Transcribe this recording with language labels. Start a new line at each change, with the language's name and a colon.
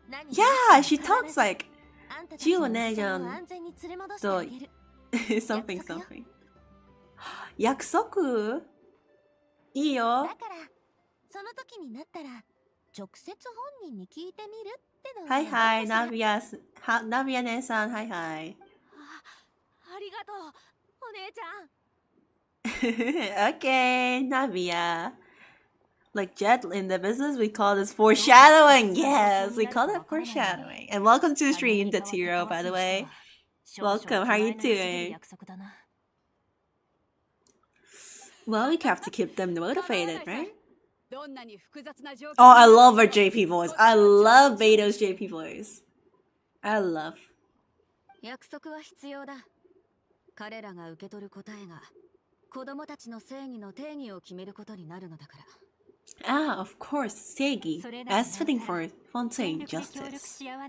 English: Yeah, she talks like
Japanese: 銃お姉ちゃんと
English: something something.
Japanese: 約束いいよ。だからその時になったら直接本人に聞いてみるってのは。はいはい、ナビア姉さん、はいはい。ありがとう、お姉ちゃん。
English: Okay, Navia. Like Jet in the business, we call this foreshadowing. Yes, we call that foreshadowing. And welcome to the stream, Datiro, by the way. Welcome, how are you doing? Well, we have to keep them motivated, right? Oh, I love her JP voice. I love Beto's JP voice. I love.
Japanese: 約束は必要だ。彼らが受け取る答えが子供たちの正義の定義を決めることになるのだから。
English: Ah, of course, Seigi, as fitting for Fontaine justice.